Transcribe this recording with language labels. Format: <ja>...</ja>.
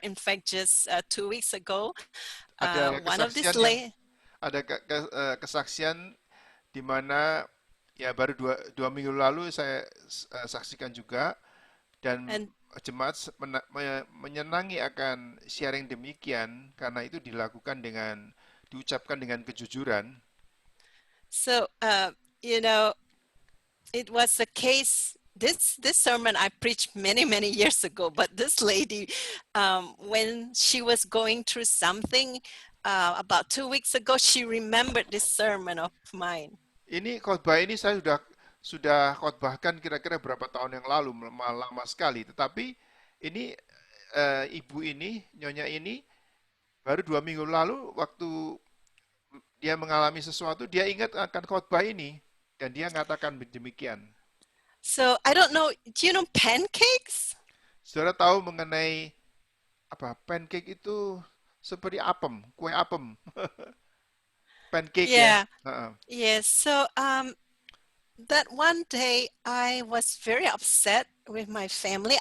<en>In fact, just 2 weeks ago, one of these</en> <id>ada kesaksian di mana ya baru dua minggu lalu saya saksikan juga, dan jemaat menyenangi akan sharing demikian karena itu diucapkan dengan kejujuran.</id> <en>So it was a case. This sermon I preached many years ago, but this lady, when she was going through something about 2 weeks ago, she remembered this sermon of mine.</en> <id>Ini khotbah ini saya sudah khotbahkan kira-kira berapa tahun yang lalu, lama sekali. Tetapi ini ibu ini, nyonya ini, baru 2 minggu lalu waktu dia mengalami sesuatu, dia ingat akan khotbah ini dan dia mengatakan demikian.</id> <en>So I don't know. Do you know pancakes?</en> <id>Saudara tahu mengenai apa? Pancake itu seperti apem, kue apem. Pancake ya.</id> <en>Yeah. Heeh. Yes. So that one day I was very upset with my family.</en>